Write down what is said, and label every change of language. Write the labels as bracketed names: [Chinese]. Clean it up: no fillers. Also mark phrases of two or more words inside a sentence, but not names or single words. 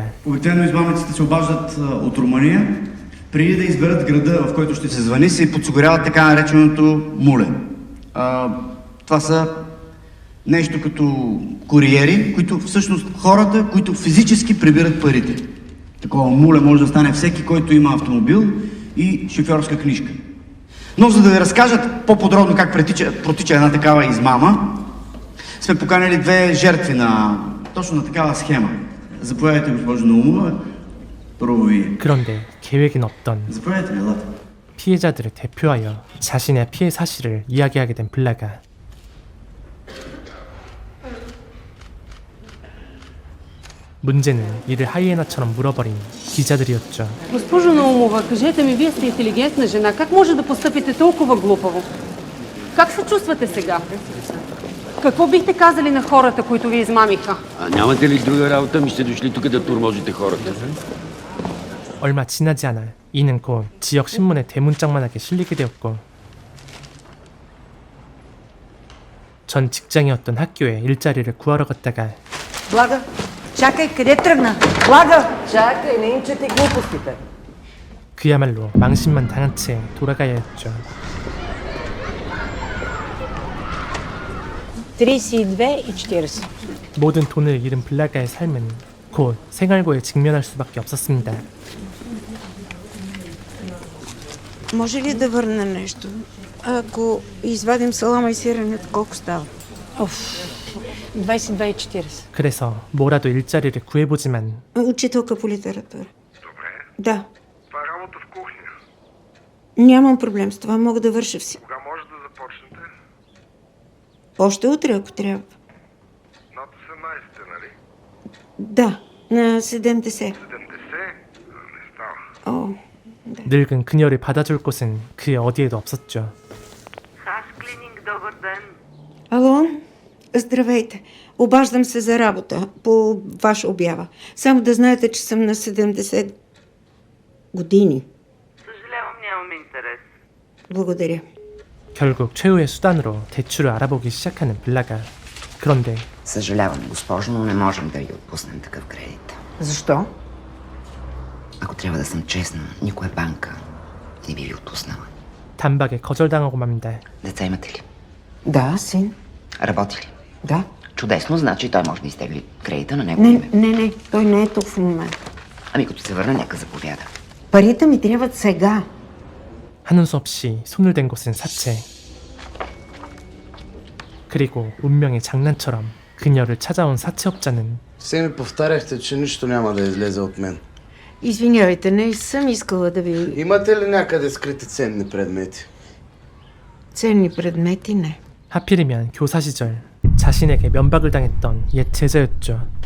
[Bulgarian] Обикновено измамниците се обаждат от Румъния. Преди да изберат града, в който ще се звъни, се подсигуряват така нареченото муле. Това са нещо като куриери, които всъщност хората, които физически прибират парите. Такова муле може да стане всеки, който има автомобил и шофьорска книжка. Но за да ви разкажат по-подробно как протича една такава измама, сме поканили две жертви точно на такава схема. Заповядайте, госпожо Наумова. Първо вие. [Korean] 그런데 계획엔 없던 [Bulgarian] Заповядайте, елате. [Korean] 피해자들을 대표하여 자신의 피해 사실을 이야기하게 된 블라가 문제는 이를 하이에나처럼 물어버린 기자들이었죠. [Bulgarian] Госпожо Наумова, кажете ми, вие сте интелигентна жена. Как може да постъпите толкова глупаво? Как се чувствате сега? Какво бихте казали на хората, които ви измамиха? А нямате ли друга работа? Ми сте дошли тук да турможите хората. [Korean] 얼마 지나지 않아 이는 곧 지역 신문에 대문짝만하게 실리게 되었고 전 직장이었던 학교에 일자리를 구하러 갔다가 [Bulgarian] Блага, чакай, къде тръгна? Блага! Чакай, не им чети глупостите. [Korean] 그야말로 망신만 당한 채 돌아가야 했죠. [Bulgarian] 32,40. [Korean] 모든 돈을 잃은 블라가의 삶은 곧 생활고에 직면할 수밖에 없었습니다. [Bulgarian] Може ли да върна нещо? Ако извадим салама и сиренето, колко става? 22,40. [Korean] 그래서 뭐라도 일자리를 구해보지만 [Bulgarian] Учителка по литература. Добре. Да. Това е работа в кухня. Нямам проблем с това, мога да върша все. Кога може да започнете? Още утре, ако трябва. Над 18, нали? Да, на 70. 70? Не става. О, [Korean] 늙은 그녀를 받아줄 곳은 그 어디에도 없었죠. [Bulgarian] Ало, здравейте. Обаждам се за работа по ваша обява. Само да знаете, че съм на 70 години. Съжалявам, нямаме интерес. Благодаря. [Korean] 결국 최후의 수단으로 대출을 알아보기 시작하는 블라가. 그런데 [Bulgarian] Съжалявам, госпожо, но не можем да ви отпуснем такъв кредит. Защо? Ако трябва да съм честна, никоя банка не би ви отпуснала. [Korean] 단박에 거절당하고 맙니다. [Bulgarian] Деца имате ли? Да, син. Работи ли? Да. Чудесно, значи той може да изтегли кредита на него име. Не, той не е тук в момента. Ами като се върна, нека заповяда. Парите ми трябват сега. [Korean] 하는 수 없이 손을 댄 곳은 사채. 그리고 운명의 장난처럼 그녀를 찾아온 사채업자는 [Bulgarian] Все ми повтаряхте, че нищо няма да излезе от мен. Извинявайте, не съм искала да ви... Имате ли някъде скрити ценни предмети? Ценни предмети не. [Korean] 하필이면 교사 시절 자신에게 면박을 당했던 옛 제자였죠.